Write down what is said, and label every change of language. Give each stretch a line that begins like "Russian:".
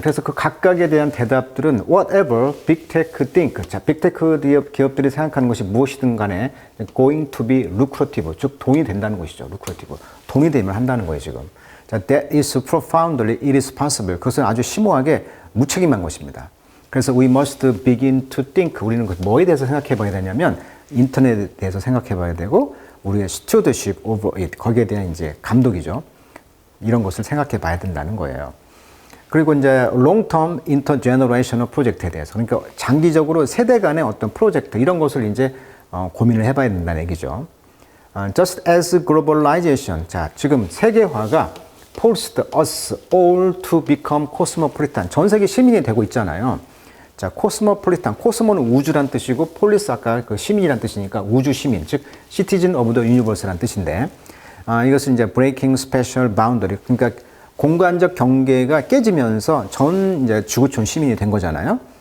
Korean: 그래서 그 각각에 대한 대답들은
English: whatever big tech think.
Korean: 자, 빅테크 기업들이 생각하는 것이 무엇이든 간에
English: going to be lucrative.
Korean: 즉, 돈이 된다는 것이죠. lucrative. 돈이 되면 한다는 거예요, 지금.
English: 자, that is profoundly irresponsible.
Korean: 그것은 아주 심오하게 무책임한 것입니다. 그래서
English: we must begin to think.
Korean: 우리는 뭐에 대해서 생각해 봐야 되냐면 인터넷에 대해서 생각해 봐야 되고 우리의
English: stewardship over it.
Korean: 거기에 대한 이제 감독이죠. 이런 것을 생각해 봐야 된다는 거예요. 그리고 이제 long-term intergenerational 프로젝트에 대해서, 그러니까 장기적으로 세대 간의 어떤 프로젝트 이런 것을 이제 고민을 해봐야 된다는 얘기죠.
English: Just as globalization,
Korean: 자 지금 세계화가
English: forced us all to become cosmopolitan,
Korean: 전 세계 시민이 되고 있잖아요. 자, cosmopolitan, cosmo는 우주란 뜻이고 폴리스 아까 그 시민이란 뜻이니까 우주 시민, 즉
English: citizen of the universe
Korean: 란 뜻인데, 이것은 이제
English: breaking special boundary,
Korean: 그러니까 공간적 경계가 깨지면서 전 이제 지구촌 시민이 된 거잖아요.